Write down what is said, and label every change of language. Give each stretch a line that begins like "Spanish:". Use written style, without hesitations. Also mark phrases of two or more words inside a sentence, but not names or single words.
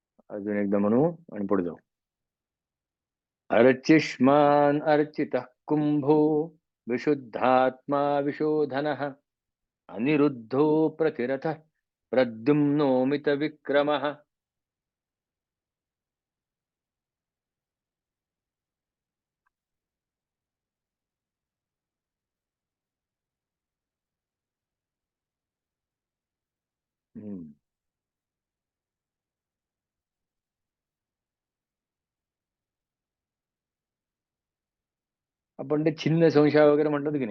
Marathi: अजून एकदा म्हणू आणि पुढे जाऊ.
Sanskrit: अर्चिष्मान अर्चितः कुंभो विशुद्धात्मा विशोधनः अनिरुद्धो प्रतिरथः प्रद्युम्नो मितविक्रमः. हम्म.
Marathi: आपण ते छिन्न संशय वगैरे म्हणतो की नाही.